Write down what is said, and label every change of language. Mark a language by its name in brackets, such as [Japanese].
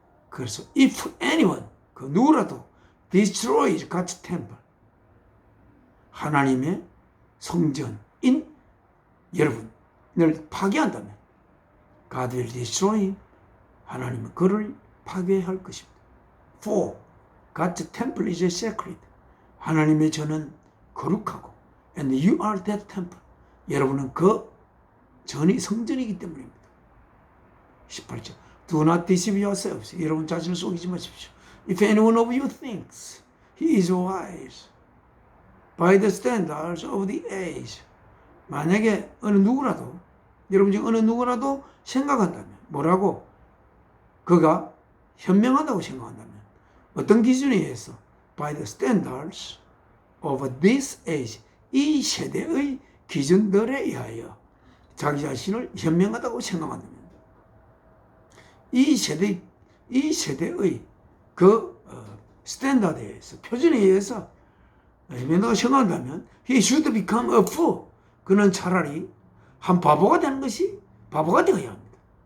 [Korean] 그래서 [English] if anyone, [Korean] 그 누구라도 [English] destroys God's temple, [Korean] 하나님의 성전인 여러분을 파괴한다면 [English] God will destroy him, [Korean] 하나님은 그를 파괴할 것입니다. [English] For God's temple is sacred, [Korean] 하나님의 전은 거룩하고 [English] and you are that temple, [Korean] 여러분은 그 전이 성전이기 때문입니다. [English] 18절 Do not deceive yourselves, [Korean] 여러분 자신을 속이지 마십시오. [English] If anyone of you thinks he is wise by the standards of the age, [Korean] 만약에 어느 누구라도 여러분 중 어느 누구라도 생각한다면 뭐라고? 그가 현명하다고 생각한다면 어떤 기준에 의해서 [English] by the standards of this age, [Korean] 이 세대의 기준들에 의하여 자기 자신을 현명하다고 생각한다면 이 세대의 그 스탠다드에 의해서 표준에 의해서 현명하다고 생각한다면 [English] he should become a fool, [Korean] 그는 차라리 한 바보가 되는 것이 바보가 되어야 합니다.